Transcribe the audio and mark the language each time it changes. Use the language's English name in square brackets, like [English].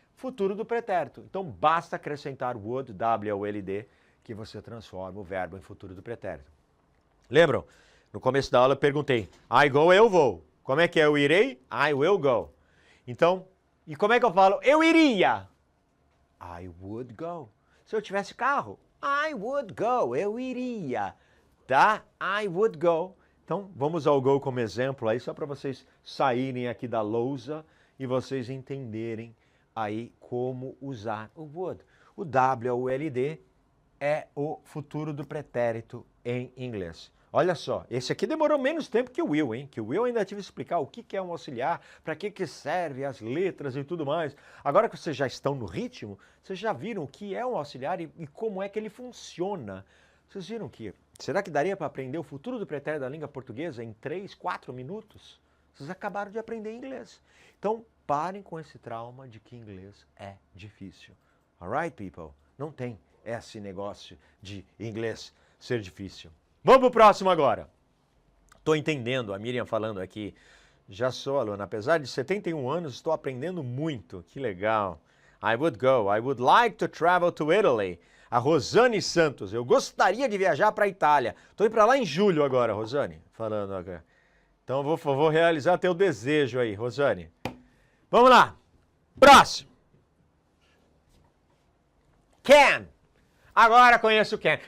[Portuguese] Futuro do pretérito. Então, basta acrescentar would, W-O-L-D, que você transforma o verbo em futuro do pretérito. Lembram? No começo da aula eu perguntei, [English] I go, [Portuguese] eu vou. Como é que é eu irei? [English] I will go. [Portuguese] Então, e como é que eu falo eu iria? [English] I would go. [Portuguese] Se eu tivesse carro, [English] I would go, [Portuguese] eu iria. Tá? [English] I would go. [Portuguese] Então, vamos ao go como exemplo aí, só para vocês saírem aqui da lousa e vocês entenderem aí como usar o would. O W-O-U-L-D é o futuro do pretérito em inglês. Olha só, esse aqui demorou menos tempo que o will, hein? Que o will ainda tive que explicar o que é um auxiliar, para que serve as letras e tudo mais. Agora que vocês já estão no ritmo, vocês já viram o que é um auxiliar e como é que ele funciona. Vocês viram que, será que daria para aprender o futuro do pretérito da língua portuguesa em 3, 4 minutos? Vocês acabaram de aprender inglês. Então, parem com esse trauma de que inglês é difícil. [English] Alright, people? [Portuguese] Não tem esse negócio de inglês ser difícil. Vamos pro próximo agora. Estou entendendo a Miriam falando aqui. Já sou aluna. Apesar de 71 anos, estou aprendendo muito. Que legal. [English] I would go. I would like to travel to Italy. [Portuguese] A Rosane Santos. Eu gostaria de viajar para a Itália. Estou indo para lá em julho agora, Rosane. Falando agora. Então vou realizar teu desejo aí, Rosane. Vamos lá. Próximo. Can. Agora conheço o can.